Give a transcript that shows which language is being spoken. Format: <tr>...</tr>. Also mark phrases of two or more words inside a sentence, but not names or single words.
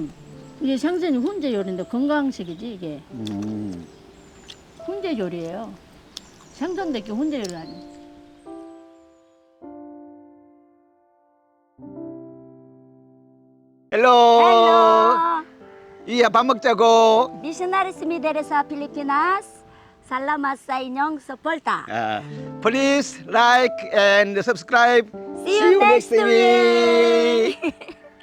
<ko>이게 생선이 훈제 요리인데 건강식이지 이게. 훈제 요리예요. 생선밖에 훈제 요리 아니야. 헬로. Hello, 이야 밥 먹자고.</ko> <tl>missionaries mi dari sa Pilipinas. Salamat sa inyong suporta.</tl> <en>Please like and subscribe. See you next week. week.</en>